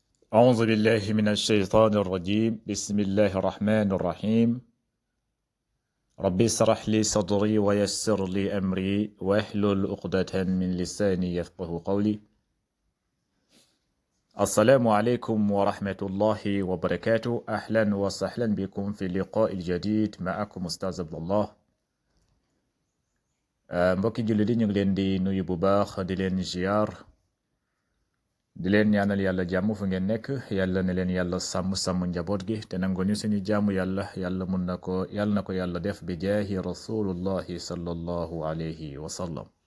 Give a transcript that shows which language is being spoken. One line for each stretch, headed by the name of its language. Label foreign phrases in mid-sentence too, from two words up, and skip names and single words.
Arabic: أعوذ بالله من الشيطان الرجيم بسم الله الرحمن الرحيم ربي اشرح لي صدري ويسر لي أمري واحلل عقدة من لساني يفقه قولي السلام عليكم ورحمة الله وبركاته أهلا وسهلا بكم في اللقاء الجديد معكم أستاذ عبد الله
Wolof: mbokki jullit yi ñu ngi leen di nuyu bu baax di leen ziar di leen ñaanal yàlla jàmm fu ngeen nekk yàlla ne leen yàlla sàmm njaboot gi te nangu ñu suñu jàmm yàlla mun na ko yàlla def
Arabic: بجاه رسول الله صلى الله عليه وسلم